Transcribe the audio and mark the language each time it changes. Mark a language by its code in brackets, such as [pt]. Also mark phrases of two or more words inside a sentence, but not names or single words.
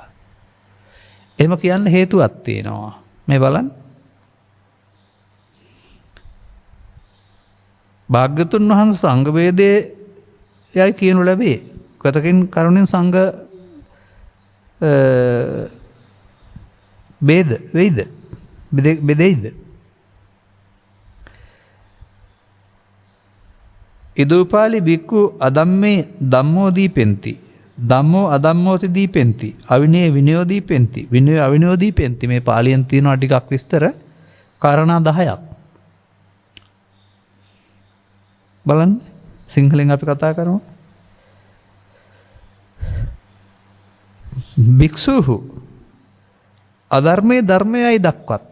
[si] එහෙම කියන්න හේතුවක් තියෙනවා. මේ බලන්න. භාග්‍යතුන් වහන්සේ සංඝ ભેදයේ යයි කියනු ලැබේ. කතකින් කරුණෙන් සංඝ ભેද වෙයිද? [pi] බෙදෙයිද? ඉදූපාලි බික්කු අදම්මේ ධම්මෝ දීපෙන්ති. ධම්මෝ අදම්මෝති දීපෙන්ති. අවිනය විනයෝ දීපෙන්ති. විනය අවිනයෝ දීපෙන්ති. [si] මේ පාලියෙන් තියෙනවා ටිකක් විස්තර කාරණා 10ක්. බලන්න සිංහලෙන් අපි කතා කරමු. භික්ෂුහු අධර්මයේ ධර්මයයි දක්වත්.